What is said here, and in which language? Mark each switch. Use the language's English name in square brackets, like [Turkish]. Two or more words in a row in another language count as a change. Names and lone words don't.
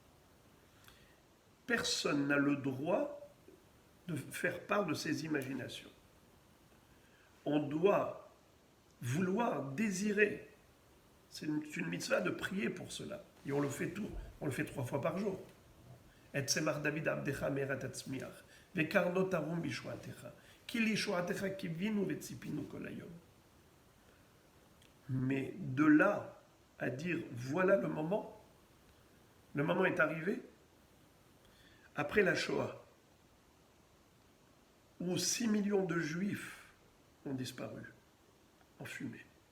[French] Personne n'a le droit de faire part de ses imaginations. On doit vouloir, désirer C'est une mitzvah de prier pour cela. Et on le fait 3 fois par jour. [Hebrew] את צמח דוד עבדך מהרה תצמיח. וקרנו תרום בישועתך. כי לישועתך קיווינו וציפינו כל היום. [French] Mais de là à dire voilà le moment est arrivé, après la Shoah, où 6 millions de Juifs ont disparu en fumée.